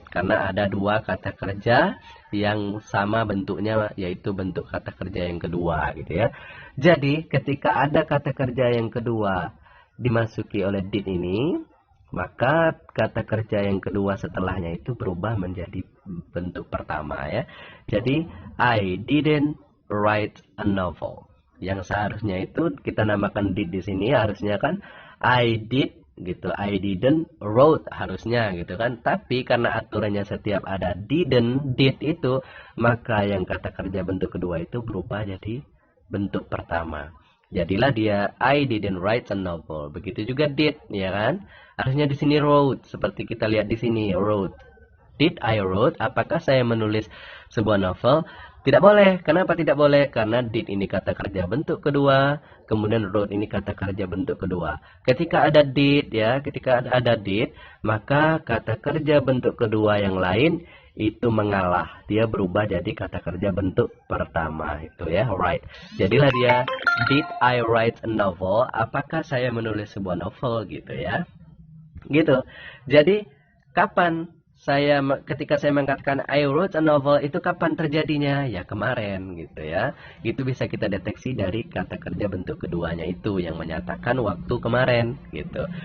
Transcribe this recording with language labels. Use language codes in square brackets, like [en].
[id] Karena ada dua kata kerja yang sama bentuknya, yaitu bentuk kata kerja yang kedua gitu ya. Jadi ketika ada kata kerja yang kedua dimasuki oleh did ini, maka kata kerja yang kedua setelahnya itu berubah menjadi bentuk pertama ya. Jadi [en] I didn't write a novel. [id] Yang seharusnya itu kita namakan did di sini harusnya kan I did gitu, [en] I didn't wrote [id] harusnya gitu kan. Tapi karena aturannya setiap ada didn't, did itu, maka yang kata kerja bentuk kedua itu berubah jadi bentuk pertama. Jadilah dia [en] I didn't write a novel. [id] Begitu juga did, ya kan? Harusnya di sini wrote, seperti kita lihat di sini wrote. [en] Did I wrote? [id] Apakah saya menulis sebuah novel? Tidak boleh. Kenapa tidak boleh? Karena did ini kata kerja bentuk kedua, kemudian wrote ini kata kerja bentuk kedua. Ketika ada did ya, ketika ada did, maka kata kerja bentuk kedua yang lain itu mengalah. Dia berubah jadi kata kerja bentuk pertama itu ya, right. Jadilah dia [en] did I write a novel? [id] Apakah saya menulis sebuah novel gitu ya. Gitu. Jadi kapan ketika saya mengatakan [en] I wrote a novel, [id] itu kapan terjadinya? Ya kemarin gitu ya. Itu bisa kita deteksi dari kata kerja bentuk keduanya itu yang menyatakan waktu kemarin gitu.